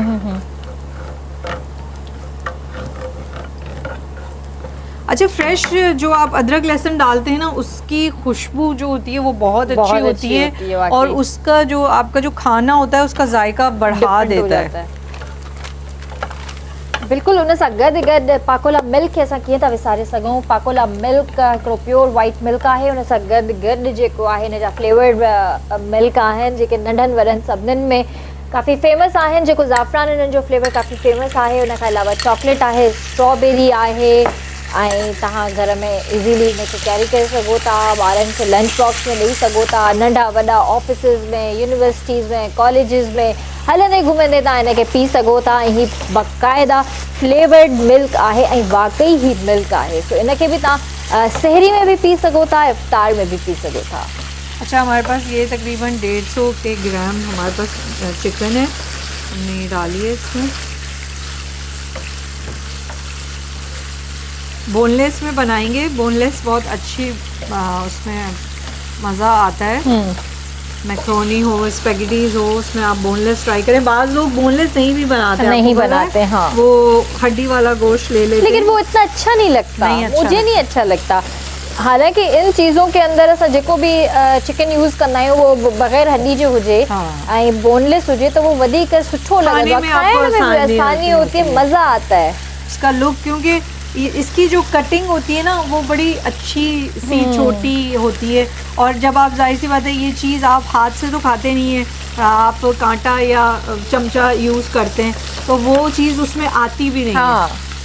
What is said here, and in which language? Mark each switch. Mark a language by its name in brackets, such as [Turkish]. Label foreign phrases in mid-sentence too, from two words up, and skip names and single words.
[Hindi] अच्छा, फ्रेश जो आप अदरक लहसुन डालते हैं ना, उसकी खुशबू जो होती है वो बहुत अच्छी होती है और उसका जो आपका जो खाना होता है उसका जायका बढ़ा देता है। बिल्कुल। [Sindhi] उन सां गॾु पाकोला मिल्क असां कीअं था विसारे सघूं। पाकोला मिल्क हिकिड़ो [English] pure white milk [Sindhi] आहे। उन सां गॾु जेको आहे हिन जा [English] flavored milk [Sindhi] आहिनि, जेके नंढनि वॾनि सभिनीनि में काफ़ी फेमस आहिनि। जेको ज़ाफ़रान हिननि जो फ्लेवर काफ़ी फेमस आहे। उन खां अलावा चॉकलेट आहे, स्ट्रॉबेरी आहे, ऐं तव्हां घर में इज़ीली हिनखे कैरी करे सघो था। ॿारनि खे [English] lunch box [Sindhi] में ॾेई सघो था। नंढा वॾा ऑफिसिस में, यूनिवर्सिटीज़ में, कॉलेजिस में हलंदे घुमंदे तव्हां हिनखे पी सघो था। ऐं हीअ बाक़ाइदा [English] flavored milk [Sindhi] आहे ऐं वाकई ही मिल्क आहे। सो इनखे बि तव्हां सहरी में भी पी सघो था, इफ्तार में भी पी सघो था। [Hindi] अच्छा, हमारे पास ये तकरीबन 150 के ग्राम हमारे पास चिकन है, हमने डाली है इसमें। बोनलेस में बनाएंगे। बोनलेस बहुत अच्छी उसमें मज़ा आता है। मैक्रोनी हो, स्पेगेटीज हो, उसमें आप बोनलेस ट्राई करें। बाज़ लोग बोनलेस नहीं भी बनाते, हाँ, वो हड्डी वाला गोश्त ले लेते हैं, लेकिन वो इतना अच्छा नहीं लगता। मुझे नहीं अच्छा लगता। हालांकि इन चीज़ों के अंदर [Sindhi] असां जेको भी चिकन यूज़ कंदा आहियूं वो बग़ैर हड्डी जो हुजे ऐं बोनलेस हुजे तो वो वधीक सुठो लॻंदो आहे, खाइण में भी [Hindi] आसानी होती है, मज़ा आता है इसका लुक, क्योंकि इसकी जो कटिंग होती है ना वो बड़ी अच्छी सी छोटी होती है, और जब आप जाहिर सी बात है ये चीज़ आप हाथ से तो खाते नहीं है, आप कांटा या चमचा यूज़ करते हैं, तो वो चीज़ उसमें आती भी नहीं है।